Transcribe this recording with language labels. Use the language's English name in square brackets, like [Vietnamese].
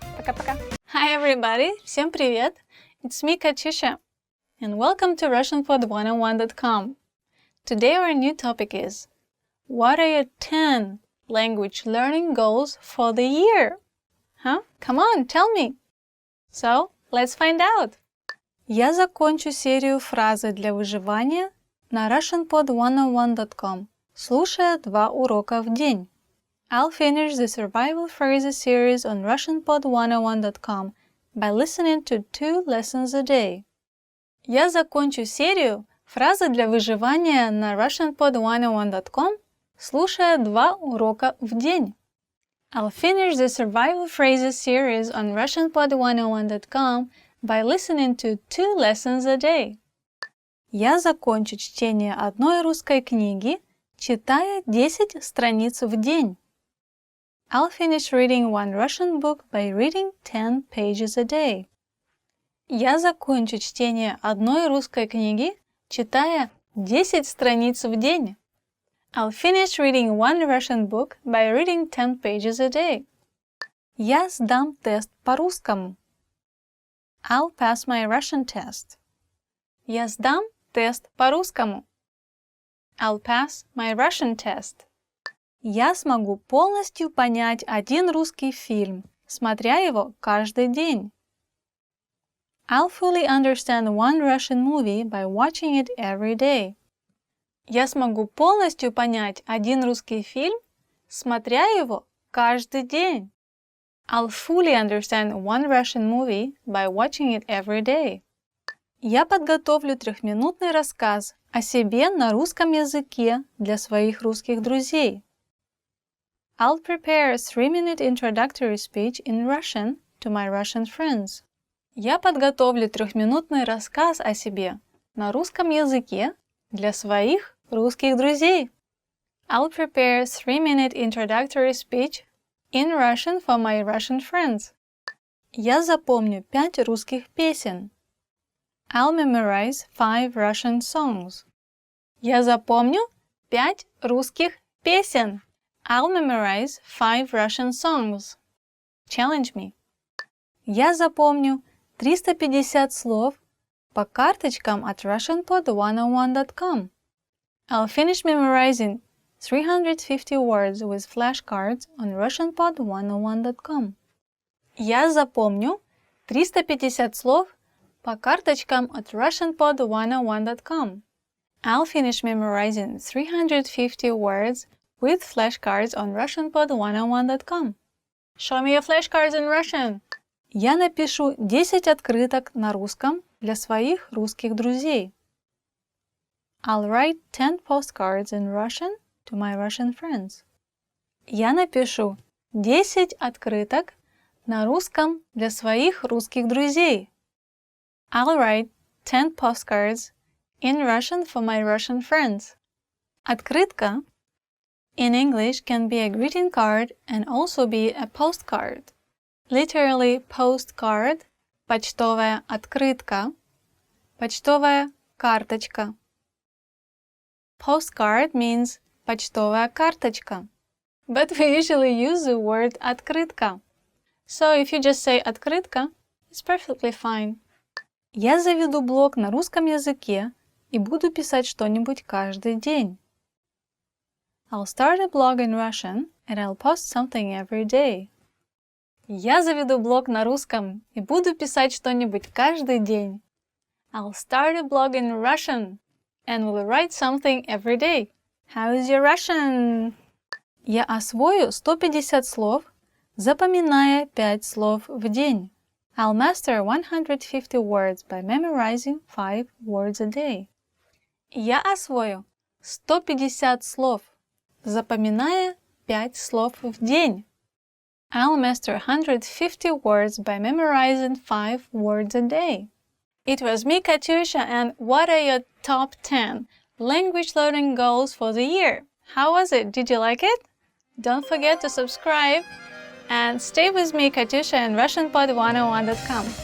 [Russian] Пока-пока. [English] Hi everybody. [Russian] Всем привет. [English] It's me, Katyusha. And welcome to RussianPod101.com. Today our new topic is what are your 10 language learning goals for the year? Huh? Come on, tell me. So, let's find out. [Russian] Я закончу серию фразы для выживания на RussianPod101.com, слушая 2 урока в день. [English] I'll finish the survival phrases series on RussianPod101.com by listening to 2 lessons a day. [Russian] Я закончу серию фразы для выживания на RussianPod101.com, слушая 2 урока в день. [English] I'll finish the survival phrases series on RussianPod101.com by listening to 2 lessons a day. [Russian] Я закончу чтение одной русской книги, читая 10 страниц в день. [English] I'll finish reading 1 Russian book by reading 10 pages a day. [Russian] Я закончу чтение одной русской книги, читая 10 страниц в день. [English] I'll finish reading 1 Russian book by reading 10 pages a day. [Russian] Я сдам тест по-русскому. [English] I'll pass my Russian test. [Russian] Я сдам тест по-русскому. [English] I'll pass my Russian test. [Russian] Я смогу полностью понять один русский фильм, смотря его каждый день. [English] I'll fully understand one Russian movie by watching it every day. [Russian] Я смогу полностью понять один русский фильм, смотря его каждый день. [English] I'll fully understand one Russian movie by watching it every day. [Russian] Я подготовлю трехминутный рассказ о себе на русском языке для своих русских друзей. [English] I'll prepare a 3-minute introductory speech in Russian to my Russian friends. [Russian] Я подготовлю трехминутный рассказ о себе на русском языке для своих русских друзей. [English] I'll prepare a 3-minute introductory speech in Russian for my Russian friends. [Russian] Я запомню 5 русских песен. [English] I'll memorize 5 Russian songs. [Russian] Я запомню 5 русских песен. [English] I'll memorize 5 Russian songs. Challenge me. [Russian] Я запомню 350 слов по карточкам от RussianPod101.com. [English] I'll finish memorizing 350 words with flashcards on RussianPod101.com. [Russian] Я запомню 350 слов по карточкам от RussianPod101.com. [English] I'll finish memorizing 350 words with flashcards on RussianPod101.com. Show me your flashcards in Russian. [Russian] Я напишу 10 открыток на русском для своих русских друзей. [English] I'll write 10 postcards in Russian to my Russian friends. [Russian] Я напишу 10 открыток на русском для своих русских друзей. [English] I'll write 10 postcards in Russian for my Russian friends. Открытка in English can be a greeting card and also be a postcard. Literally postcard, [Russian] почтовая открытка, почтовая карточка. [English] Postcard means почтовая карточка. But we usually use the word открытка. So if you just say открытка, it's perfectly fine. [Russian] Я заведу блог на русском языке и буду писать что-нибудь каждый день. [English] I'll start a blog in Russian and I'll post something every day. [Russian] Я заведу блог на русском и буду писать что-нибудь каждый день. [English] I'll start a blog in Russian and will write something every day. How is your Russian? [Russian] Я освою 150 слов, запоминая 5 слов в день. [English] I'll master 150 words by memorizing 5 words a day. [Russian] Я освою 150 слов, запоминая 5 слов в день. [English] I'll master 150 words by memorizing 5 words a day. It was me, Katyusha, and what are your top 10 language learning goals for the year? How was it? Did you like it? Don't forget to subscribe and stay with me, Katyusha, and RussianPod101.com.